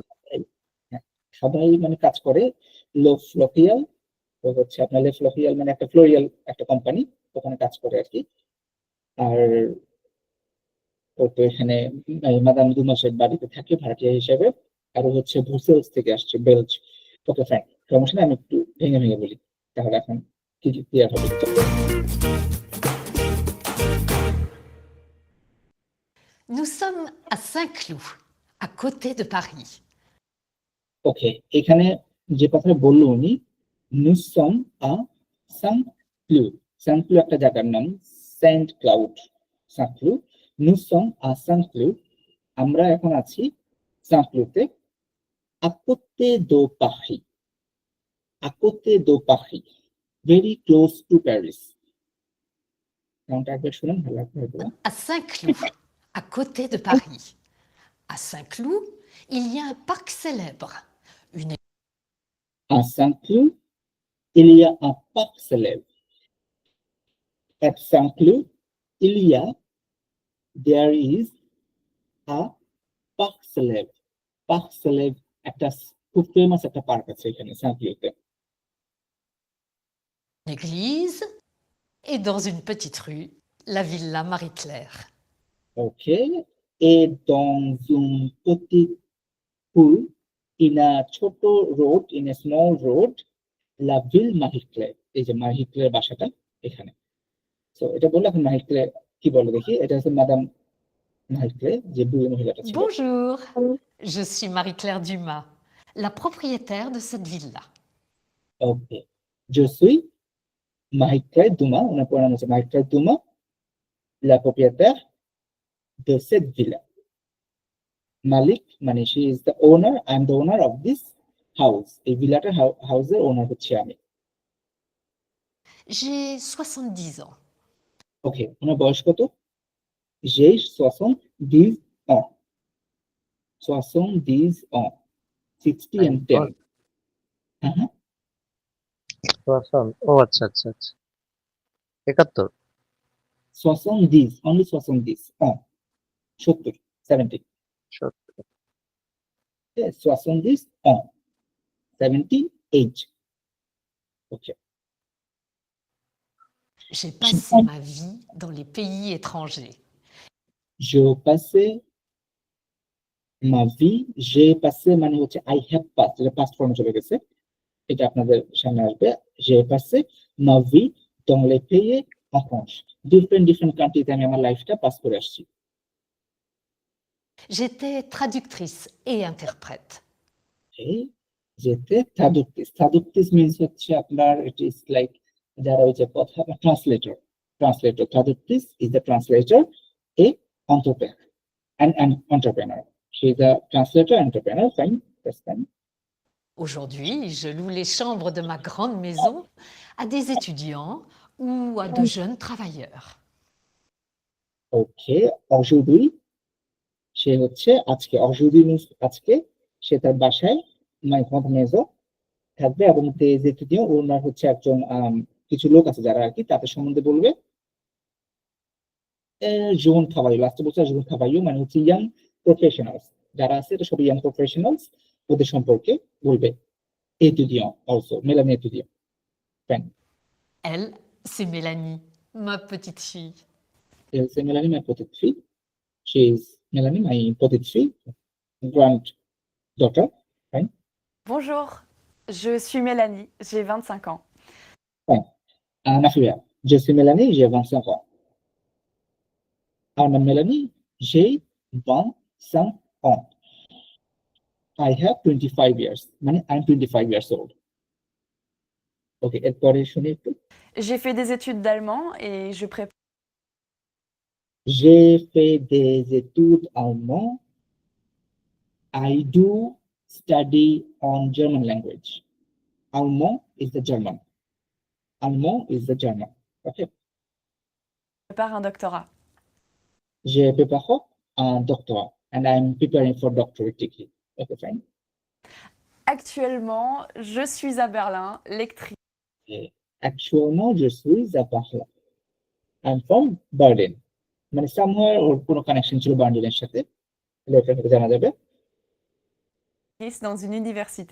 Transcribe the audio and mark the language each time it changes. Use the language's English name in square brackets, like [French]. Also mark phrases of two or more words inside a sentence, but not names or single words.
[Bangla] হ্যাঁ, সবাই মানে কাজ করে লো ফ্লোকিয়াল, ও হচ্ছে আপনার লে ফ্লোকিয়াল মানে একটা ফ্লোরিয়াল একটা কোম্পানি, ওখানে কাজ করে আর কি। আর ও তো এখানে মাদাম দুমাসের বাড়িতে থাকে ভাড়াটিয়া হিসেবে, আর ও হচ্ছে ব্রুসেলস থেকে আসছে, বেলজ। ওকে ফাইন, সমস্যা নেই, আমি একটু ভেঙে ভেঙে বলি তাহলে এখন কি কি ক্লিয়ার হবে। [French] Nous sommes à Saint-Cloud, à côté de Paris. [Bangla] ওকে, এখানে যে কথাটা বললো উনি, [French] Nous sommes à Saint-Cloud, [Bangla] সাং ক্লু একটা জায়গার নাম, সেন্ট ক্লাউড, সাং ক্লু, [French] Nous sommes à Saint-Cloud, [Bangla] আমরা এখন আছি সাঁকলুতে। [French] à côté de Paris, à côté de Paris, [English] very close to Paris. [Bangla] নামটা একবার শুনুন, ভালো লাগবে হয়তো। [French] À Saint-Cloud, à côté de Paris. À Saint-Cloud, il y a un parc célèbre. Une À Saint-Cloud, il y a un parc célèbre. [English] At Saint-Cloud, there is a [French] parc célèbre. Parc célèbre [Bangla] একটা খুব ফেমাস একটা পার্ক আছে এখানে সাঁকলুতে। [French] église et dans une petite rue, la villa Marie-Claire. Ok. Et dans une petite rue, [English] in a ছোট road, in a small road, [French] la ville Marie-Claire. [Bangla] এই যে Marie-Claire বাসাটা এখানে। So এটা বললে এখন Marie-Claire কি বলে দেখি। এটা হচ্ছে মাদাম Marie-Claire, যে বুড়ি মহিলাটা ছিল। [French] Bonjour, je suis Marie-Claire Dumas, la propriétaire de cette villa. Okay. Je suis Marie-Claire Dumas, [Bangla] ওনার পুরো নাম হচ্ছে Marie-Claire Dumas, [French] la propriétaire de cette villa. [Bangla] Malik, [English] মানে she is the owner, I am the owner of this house. [Bangla] এই ভিলাটার হাউসের ওনার হচ্ছে আমি। [French] J'ai 70 ans. [Bangla] ওকে, ওনার বয়স কত? [French] J'ai 70 ans. [English] 70 ans. 60 and 10. [Bangla] হ্যাঁ, ও আচ্ছা আচ্ছা আচ্ছা 71 70, [English] only 70 ans. 70, 70. 70 Okay, 70 ans. 70 age. Okay. [French] J'ai passé ma vie dans les pays étrangers. Je passais ma vie, j'ai passé মানে হচ্ছে [English] I have passed, [Bangla] এটা [English] past form [Bangla] চলে গেছে, এটা আপনাদের সামনে আসবে। [French] J'ai passé ma vie dans les pays étrangers. [English] different countries [Bangla] আমি আমার লাইফটা পাস করে আসছি। [French] J'étais traductrice et interprète. [Bangla] Okay. [French] J'étais traductrice. Traductrice [Bangla] means হচ্ছে আপনার [English] it is like [Bangla] যারা ওই যে কথা translator. [English] Traductrice is the translator, a entrepreneur, an entrepreneur. She is a translator, entrepreneur. Fine, that's fine. [French] Aujourd'hui, je loue les chambres de ma grande maison à des étudiants ou à de jeunes travailleurs. Okay. Aujourd'hui, [Bangla] সে হচ্ছে আজকে, aujourd'hui means আজকে, সে তার বাসায় my [French] grande maison [Bangla] থাকবে এবং [French] des étudiants, [Bangla] ওনার হচ্ছে একজন কিছু লোক আছে যারা আর কি তাদের সম্বন্ধে বলবে। [French] jeunes travailleurs, [Bangla] লাস্টে বলছে [French] jeunes travailleurs [Bangla] মানে হচ্ছে [English] young professionals [Bangla] যারা আছে, এটা সব [English] young professionals, [Bangla] ওদের সম্পর্কে বলবে। étudiant also, Mélanie étudiant. [English] Fine. [French] Elle, c'est Mélanie, ma petite fille. C'est Mélanie, ma petite fille. [English] She is Mélanie, my [French] petite fille, [English] granddaughter. Fine. [French] Bonjour, je suis Mélanie, j'ai 25 ans. Nafia, je suis Mélanie, j'ai 25 ans. I'm Mélanie, j'ai 25 ans. [English] I have 25 years. মানে I'm 25 years old. [Bangla] Okay, এরপরে শুনি একটু। [French] J'ai fait des études d'allemand et je prépare J'ai fait des études allemandes. [English] I do study on German language. Allemand is the German. Allemand is the German. Okay. [French] un doctorat. Je prépare un doctorat [English] and I'm preparing for doctorate degree. Okay, fine. [French] Actuellement, je suis à Berlin, lectrice. Actuellement, je suis à Berlin. [English] I'm from Berlin. [Bangla] মানে somewhere ওর কোনো কানেকশন ছিল বার্লিনের সাথে, এটা থেকে জানা যাবে। [French] Dans une université.